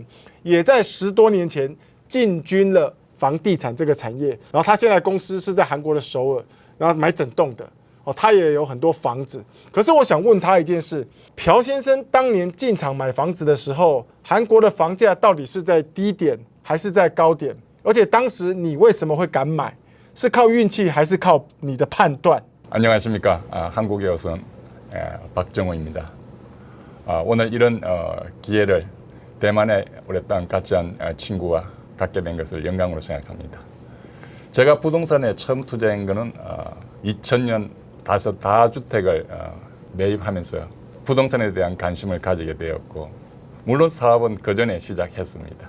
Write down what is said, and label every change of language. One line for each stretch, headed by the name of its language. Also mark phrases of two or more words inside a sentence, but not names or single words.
Chinese: 也在10多年前进军了房地产这个产业，然后他现在公司是在韩国的首尔，然后买整栋的哦，他也有很多房子。可是我想问他一件事，朴先生当年进场买房子的时候，韩国的房价到底是在低点还是在高点？而且当时你为什么会敢买？是靠运气还是靠你的判断？
Korean: 안녕하십니까? 한국의 여성 박정호입니다. 오늘 이런 기회를 대만의 오랫동안 같이 한 친구와 갖게 된 것을 영광으로 생각합니다. 제가 부동산에 처음 투자한 것은 2000년 다주택을 매입하면서 부동산에 대한 관심을 가지게 되었고, 물론 사업은 그 전에 시작했습니다.